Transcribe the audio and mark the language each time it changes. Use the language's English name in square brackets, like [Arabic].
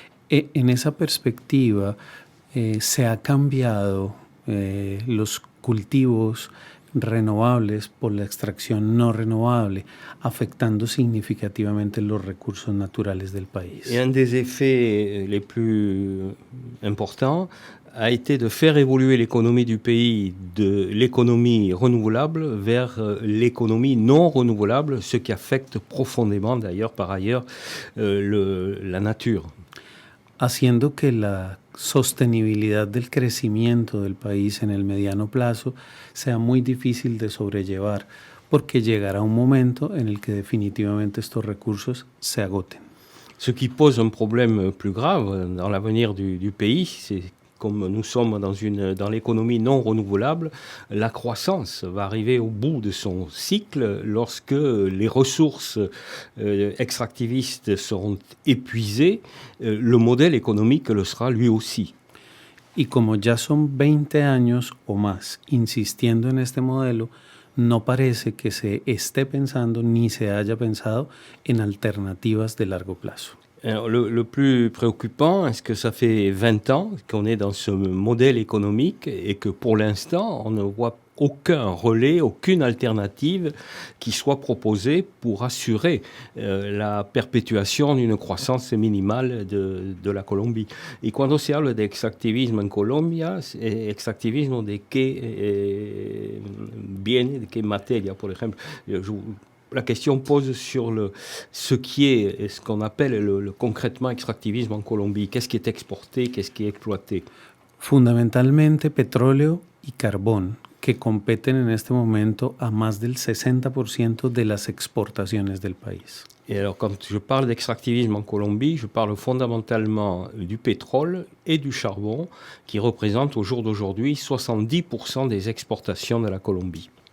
[Spanish] En esa perspectiva se ha cambiado los cultivos renovables por la extracción no renovable, afectando significativamente los recursos naturales del país. [French] Et un des effets les plus importants a été de faire évoluer l'économie du pays de l'économie renouvelable vers l'économie non renouvelable, ce qui affecte profondément d'ailleurs par ailleurs la nature. [Spanish] Haciendo que la sostenibilidad del crecimiento del país en el mediano plazo sea muy difícil de sobrellevar, porque llegará un momento en el que definitivamente estos recursos se agoten. [French] Ce qui pose un problème plus grave dans l'avenir du pays, c'est comme nous sommes dans l'économie non renouvelable, la croissance va arriver au bout de son cycle lorsque les ressources extractivistes seront épuisées, le modèle économique le sera lui aussi. [Spanish] Y como ya son 20 años o más insistiendo en este modelo, no parece que se esté pensando ni se haya pensado en alternativas de largo plazo. [French] Alors, le plus préoccupant, est-ce que ça fait 20 ans qu'on est dans ce modèle économique et que pour l'instant, on ne voit aucun relais, aucune alternative qui soit proposée pour assurer la perpetuation d'une croissance minimale de la Colombie. [Spanish] Y cuando se habla de extractivismo en Colombia, extractivismo de qué viene, de qué materia, por ejemplo. [French] La question pose sur ce qui est ce qu'on appelle concrètement extractivisme en Colombie. Qu'est-ce qui est exporté, qu'est-ce qui est exploité? [Spanish] Fundamentalmente petróleo y carbón, que competen en este momento a más del 60% de las exportaciones del país. [French] Et alors, quand je parle d'extractivisme en Colombie, je parle fondamentalement du pétrole et du charbon, qui représentent au jour d'aujourd'hui 70% des exportations de la Colombie.